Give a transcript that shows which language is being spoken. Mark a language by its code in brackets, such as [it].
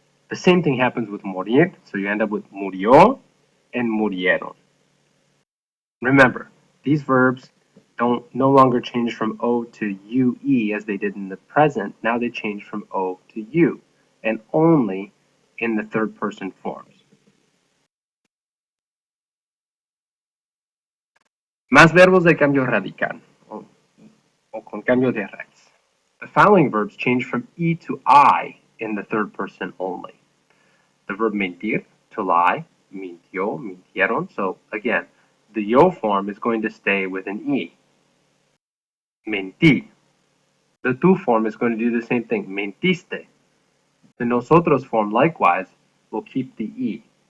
[en] The same thing happens with morir, so you end up with murió and murieron. Remember, these verbs don't no longer change from O to UE as they did in the present. Now they change from O to U, and only in the third person forms. [es] Más verbos de cambio radical, o con cambio de raíz. [en] The following verbs change from E to I in the third person only. The verb mentir, to lie, mintió, mintieron. So again, the yo form is going to stay with an E. Mentí. The tú form is going to do the same thing. Mentiste. The nosotros form likewise will keep the E.